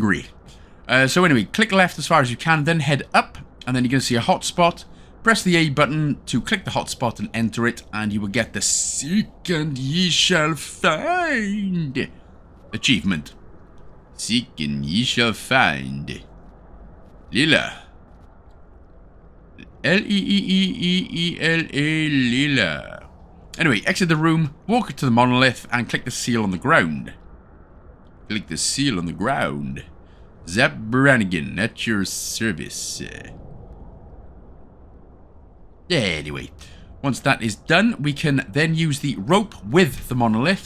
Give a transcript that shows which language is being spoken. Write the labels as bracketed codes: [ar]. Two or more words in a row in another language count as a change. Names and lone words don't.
[en] So anyway, click left as far as you can, then head up, and then you're going to see a hotspot. Press the A button to click the hotspot and enter it, and you will get the Seek and Ye Shall Find achievement. Seek and ye shall find Lila. L-E-E-E-E-E-L-A, Lila. Anyway, exit the room, walk to the monolith, and click the seal on the ground. Click the seal on the ground. Zap Renegade at your service. Yeah, anyway. Once that is done, we can then use the rope with the monolith.